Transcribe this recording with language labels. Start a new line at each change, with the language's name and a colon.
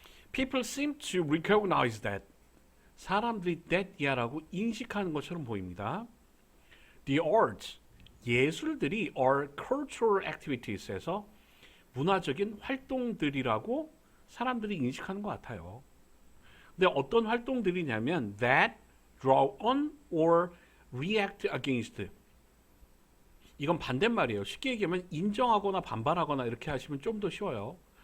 English: People seem to recognize that.
Korean: 사람들이 that이야라고 인식하는 것처럼 보입니다.
English: The arts,
Korean: 예술들이
English: are cultural activities
Korean: 에서 문화적인 활동들이라고 사람들이 인식하는 것 같아요. 근데 어떤 활동들이냐면
English: that draw on or react against.
Korean: 이건 반대말이에요. 쉽게 얘기하면 인정하거나 반발하거나 이렇게 하시면 좀 더 쉬워요.